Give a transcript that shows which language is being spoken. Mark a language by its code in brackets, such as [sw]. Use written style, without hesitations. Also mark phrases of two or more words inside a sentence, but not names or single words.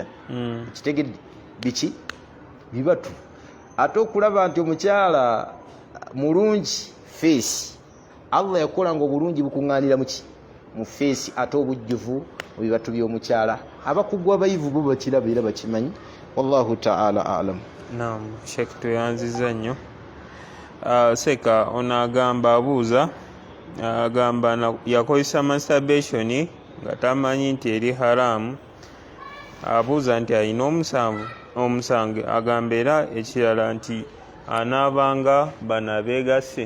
[lg] Kitegedde biki? Bibatu. Ate okulaba nti omukyala mulungi feesi, Allah yakola nga obulungi bukuŋŋaanira muki? Mu feesi, ate obujjuvu mu bibatu by'omukyala. Abakugu abayivu bo bakiraba era bakimanyi. [ar] والله تعالى أعلم. [lg] Naam, Sheikh tuyanziza nnyo. Seka onagamba abuuza, agamba yakozesa masturbation nga tamanyi nti eri haramu. Abuuza nti alina omusango. Agamba era ekirala nti anaabanga bano abeegase.